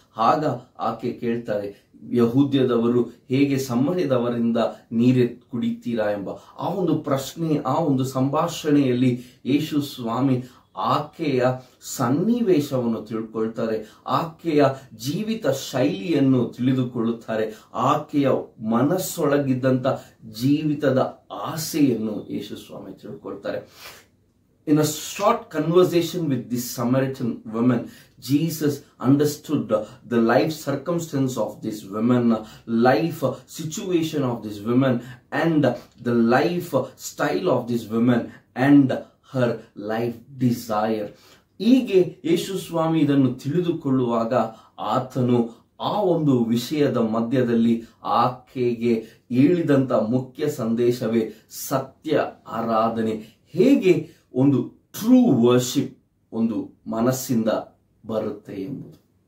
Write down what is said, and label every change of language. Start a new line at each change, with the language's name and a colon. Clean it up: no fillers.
Kannada: ಆಗ ಆಕೆ ಕೇಳ್ತಾರೆ, ಯಹೂದ್ಯದವರು ಹೇಗೆ ಸಮರ್ಯದವರಿಂದ ನೀರೇ ಕುಡಿತೀರಾ ಎಂಬ ಆ ಒಂದು ಪ್ರಶ್ನೆ, ಆ ಒಂದು ಸಂಭಾಷಣೆಯಲ್ಲಿ ಯೇಸು ಸ್ವಾಮಿ ಆಕೆಯ ಸನ್ನಿವೇಶವನ್ನು ತಿಳ್ಕೊಳ್ತಾರೆ, ಆಕೆಯ ಜೀವಿತ ಶೈಲಿಯನ್ನು ತಿಳಿದುಕೊಳ್ಳುತ್ತಾರೆ, ಆಕೆಯ ಮನಸ್ಸೊಳಗಿದ್ದಂತ ಜೀವಿತದ ಆಸೆಯನ್ನು ಯೇಸು ಸ್ವಾಮಿ ತಿಳ್ಕೊಳ್ತಾರೆ.
English: In a short conversation with this Samaritan woman, Jesus understood the life circumstance of this woman, life situation of this woman, and the life style of this woman, and her life desire.
Kannada: ಹೀಗೆ ಯೇಸು ಸ್ವಾಮಿ ಇದನ್ನು ತಿಳಿದುಕೊಳ್ಳುವಾಗ ಆತನು ಆ ಒಂದು ವಿಷಯದ ಮಧ್ಯದಲ್ಲಿ ಆಕೆಗೆ ಹೇಳಿದಂತ ಮುಖ್ಯ ಸಂದೇಶವೇ ಸತ್ಯ ಆರಾಧನೆ. ಹೇಗೆ ಒಂದು ಟ್ರೂ ವರ್ಷಿಪ್ ಒಂದು ಮನಸ್ಸಿಂದ ಬರುತ್ತೆ ಎಂಬುದು.